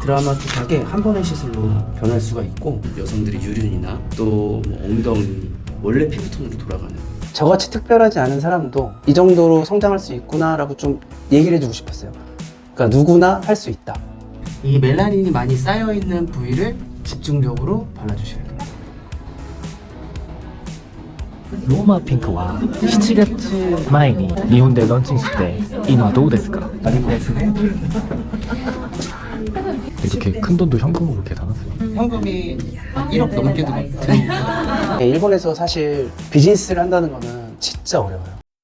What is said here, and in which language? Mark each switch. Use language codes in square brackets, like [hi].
[ko] 드라마틱하게 한 번의 시술로 변할 수가 있고, 여성들의 유륜이나 또 뭐 엉덩이, 원래 피부톤으로 돌아가는, 저같이 특별하지 않은 사람도 이 정도로 성장할 수 있구나 라고 좀 얘기를 해주고 싶었어요. 그러니까 누구나 할 수 있다. 이 멜라닌이 많이 쌓여있는 부위를 집중적으로 발라주셔야 돼요. [ja] ローマピンクは7月前に日本でローンチして今どうですか? [ko] 이렇게 큰 돈도 현금으로 계산하세요? 현금이 1억 넘게 들어오고. 일본에서 사실 비즈니스를 한다는 거는 진짜 어려워요.